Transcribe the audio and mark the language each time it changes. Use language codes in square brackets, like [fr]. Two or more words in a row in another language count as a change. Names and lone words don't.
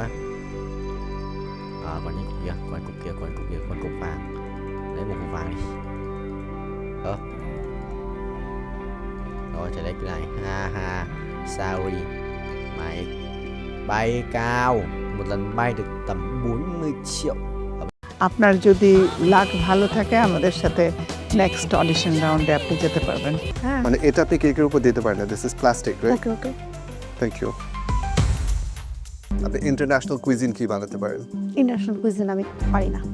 [vi] Còn những cục kia, còn cục vàng. Lấy một cục vàng đi. Rồi trở lại cái này. Ha sorry. Mày bay cao, một lần bay được tầm 40 triệu. [bn] আপনার যদি লাক ভালো থাকে আমাদের সাথে [en] next audition round [bn] আপনি যেতে পারবেন। হ্যাঁ, মানে এটা আপনি কেকের উপর দিতে পারেন না। [en] this is plastic, right? [bn] ওকে। [en] thank you. [bn] আপনি [en] international cuisine [bn] কি বানাতে পারেন? [en] international cuisine [bn] আমি পারি না।